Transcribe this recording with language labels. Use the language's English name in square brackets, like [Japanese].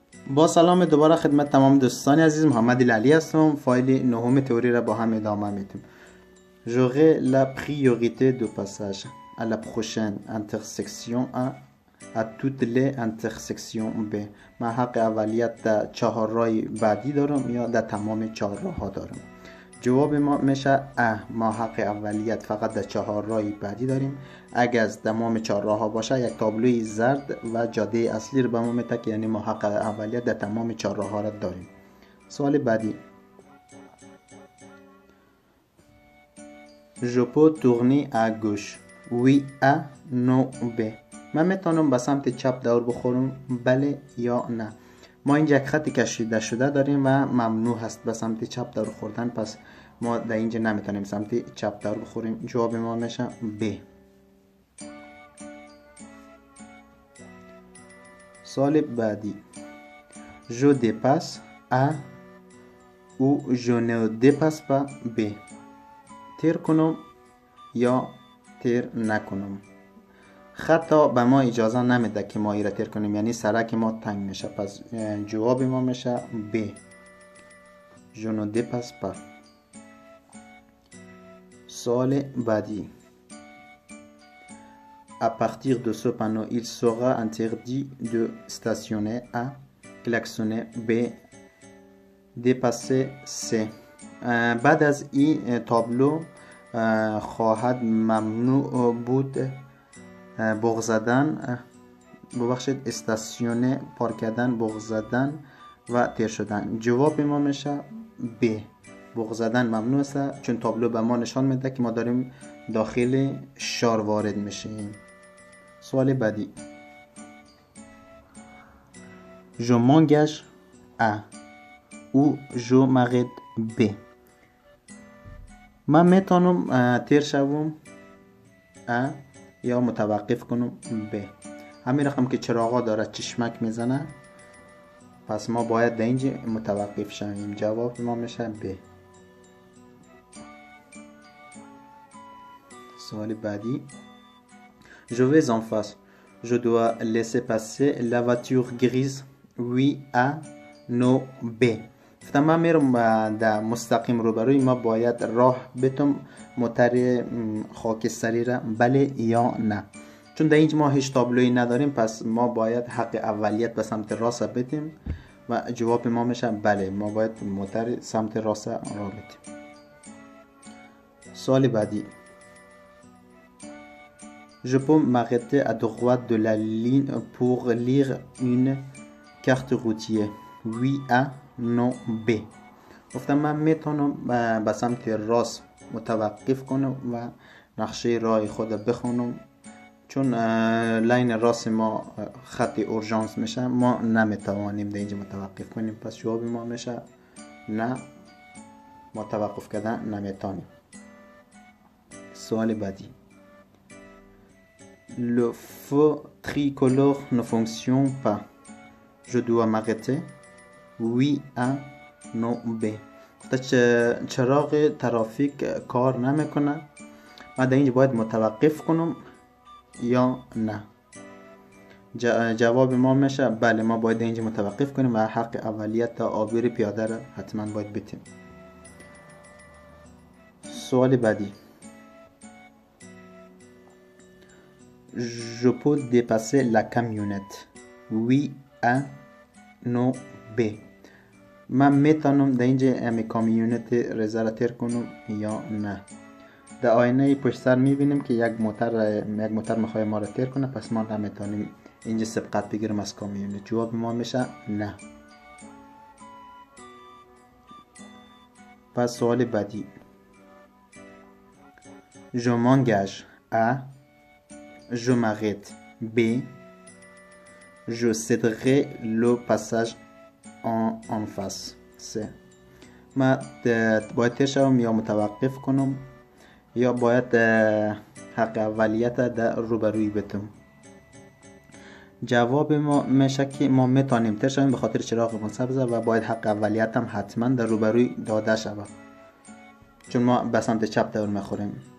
[Persian] با سلام دوباره خدمت تمام دوستان عزیز، محمد علی هستم. فایل نهم تئوری را با هم ادامه میدیم. [French] J'aurai la priorité de passage à la prochaine intersection A à toutes les intersections B. [Persian] من حق اولیت در چهار راه بعدی دارم یا در تمام چهار راه ها دارم. جواب ما میشه ما حق اولیت فقط در چهار راه بعدی داریم. اگر از تمام چهار راه ها باشه یک تابلوی زرد و جاده اصلی رو به ما میده که یعنی ما حق اولیت در تمام چهار راه ها را داریم. سوال بعدی. [French] Je peux tourner à gauche. Oui A, non B. [Persian] من میتونم به سمت چپ دور بخورم، بله یا نه. ما اینجا یک خط کشیده شده داریم و ممنوع هست به سمت چپ دور خوردن، پس ما در اینجا نمیتونیم سمت چپ دور بخوریم. جواب ما میشه B. سوال بعدی. [French] Je dépasse A ou je ne dépasse pas B. [Persian] تیر کنم یا تیر نکنم. خطا به ما اجازه نمیده که ما ایره تیر کنیم، یعنی سرک ما تنگ میشه، پس جواب ما میشه B. [French] Je ne dépasse pas. [Persian] سوال بعدی. [French] À partir de ce panneau, il sera interdit de stationner A, klaxonner B, dépasser C. [Persian] بعد از این تابلو خواهد ممنوع بود بغض زدن، ببخشید استاسیونه، پارک کردن، بغض زدن و تیر شدن. جواب ما میشه B. بغض زدن ممنوع است چون تابلو به ما نشان میده که ما داریم داخل شار وارد میشیم. سوال بعدی. [French] Je m'engage A ou je m'arrête B. [Persian] من میتونم تیر شوم A یا متوقف کنم B. همین رقم که چراغا داره چشمک میزنه، پس ما باید در اینجا متوقف شویم. جواب ما میشه B. سوال بعدی. [French] Je vais en face. Je dois laisser passer la voiture grise. Oui A, non B. [Persian] گفتم من میرم در مستقیم روبروی، ما باید راه بتم موتر خاکستری را، بله یا نه. چون در اینجا ما هیچ تابلویی نداریم، پس ما باید حق اولیت به سمت راست بدیم و جواب ما میشه بله، ما باید موتر سمت راست را بدیم. سوال بعدی. [French] Je peux m'arrêter à droite de la ligne pour lire une carte routière. Oui A, non B. [Persian] گفتم من میتونم به سمت راست متوقف کنم و نقشه راه خود بخونم، چون لاین راست ما خط اورژانس میشه، ما نمیتوانیم در اینجا متوقف کنیم، پس جواب ما میشه نه، متوقف کردن نمیتونیم. سوال بعدی. [French] Le feu tricolore ne fonctionne pas. Je dois m'arrêter. Oui A, non B. [Persian] چراغ ترافیک کار نمیکنه، من در اینجا باید متوقف کنم یا نه. جواب ما میشه بله، ما باید اینجا متوقف کنیم و حق اولیت تا عابر پیاده را حتما باید بدیم. سوال بعدی. [French] Je peux dépasser la camionnette. Oui A, non B. [Persian] من میتونم در اینجا امی کامیونت رزا تیر کنم یا نه. در آینه پشت سر میبینیم که یک موتر میخواه ما را تیر کنه، پس ما نمیتونیم اینجا سبقت بگیریم از کامیونت. جواب ما میشه نه. پس سوال بعدی. [French] Je m'engage A. Je m'arrête B. Je céderai le passage en face C. [Persian] ما باید تیر شوم یا متوقف کنم یا باید حق اولیت در روبروی بدم. جواب ما میشه که ما میتونیم تیر شویم به خاطر چراغ سبز و باید حق اولیت هم حتما در روبروی داده شود، چون ما به سمت چپ دور میخوریم.